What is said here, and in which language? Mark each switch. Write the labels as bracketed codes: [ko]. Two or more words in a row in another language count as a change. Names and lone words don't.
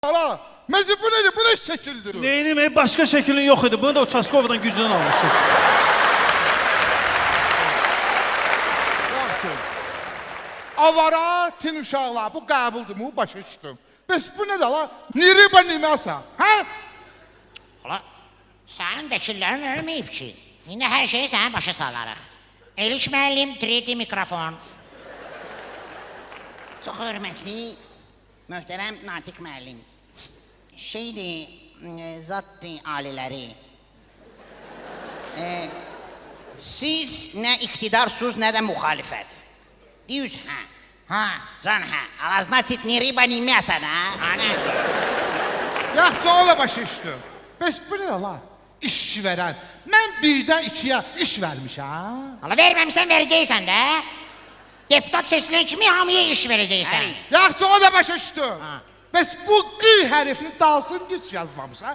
[az] Ala, mezi bu nedir? Bu ne şekildir? Neyini başka şeklin yok idi. Bunu da Uçaskova'dan gücünden almışım. Yaxşı. Avara tin uşaqlar, bu qəbuldur mu? Başa düşdüm. Bəs bu nədir la? Niriba nimasa, hə? Ola, sənin vəkillərin ölməyib ki. İndi hər şeyi sənə başa salarıq. Eliş müəllim, 3D mikrofon. Çox hörmətli, möhtərəm Natiq müəllim. Şeydir, zatdır aliləri. Siz nə iqtidarsız, nə də müxalifət. Deyüz, hə. Ha, can hə. Ala, [ru] значит, не рыба, не мясо, да? [az] Yaxşı, ola başa düşdüm. Bəs bu nədir la? İşçi verən. Mən birdən ikiyə iş vermişəm. Ala, verməmsən, verəcəksən də. Deputat seçilən kimi hamıya iş verəcəksən. Yaxşı, o da başa düşdüm. Bəs bu qı hərfini dalsın hiç yazmamışsa.